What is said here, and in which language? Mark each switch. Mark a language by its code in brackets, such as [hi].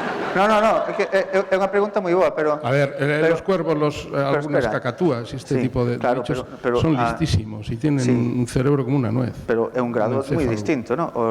[gl] No, é unha pregunta moi boa, pero... [es] A ver, los cuervos, algunas cacatúas y este tipo de bichos son listísimos y tienen un cerebro como una nuez. [gl] Pero é un grado moi distinto, ¿no?